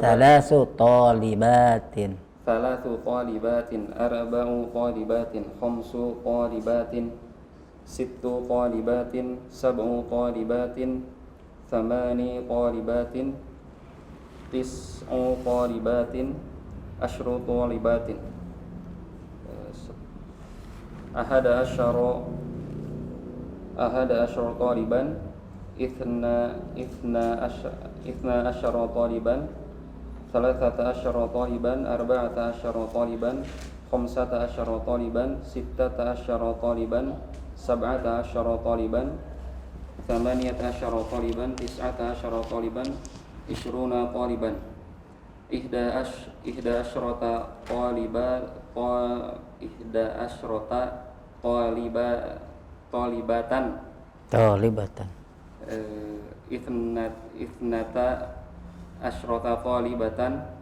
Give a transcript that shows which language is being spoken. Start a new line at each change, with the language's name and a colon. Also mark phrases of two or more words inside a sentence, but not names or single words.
Arabic: ثلاثُ طالباتٍ. أربعُ طالباتٍ. خمسُ طالباتٍ. ستُّ طالباتٍ. سبعُ طالباتٍ. ثماني طالباتٍ. تسعُ طالباتٍ. عشرُ طالباتٍ. أحدَ عشرَ طالبًا. اثنا عشرَ طالبًا. ثلاثةَ عشرَ طالبًا. أربعةَ عشرَ طالبًا. خمسةَ عشرَ طالبًا. ستةَ عشرَ طالبًا. سبعةَ عشرَ طالبًا. ثمانيةَ عشرَ طالبًا. تسعةَ عشرَ طالبًا. عشرون طالبًا. إحدى عشرةَ طالبةً. اثنتا عشرةَ طالبةً.